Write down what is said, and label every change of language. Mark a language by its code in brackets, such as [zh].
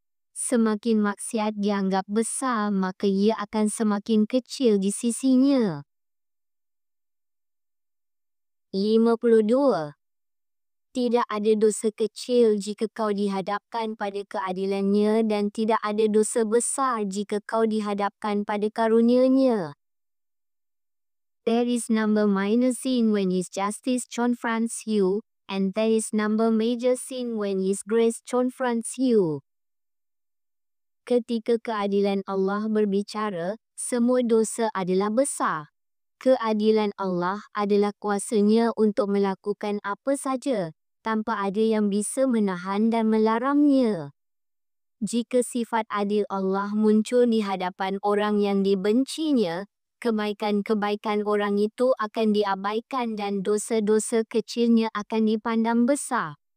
[id] Semakin maksiat dianggap besar, maka ia akan semakin kecil di sisinya. 52. Tidak ada dosa kecil jika kau dihadapkan pada keadilannya dan tidak ada dosa besar jika kau dihadapkan pada karunia-Nya. [en] There is number minor sin when His justice confronts you, and there is number major sin when His grace confronts you. [id] Ketika keadilan Allah berbicara, semua dosa adalah besar. Keadilan Allah adalah kuasa-Nya untuk melakukan apa saja, tanpa ada yang bisa menahan dan melarangnya. Jika sifat adil Allah muncul di hadapan orang yang dibencinya, kebaikan-kebaikan orang itu akan diabaikan dan dosa-dosa kecilnya akan dipandang besar.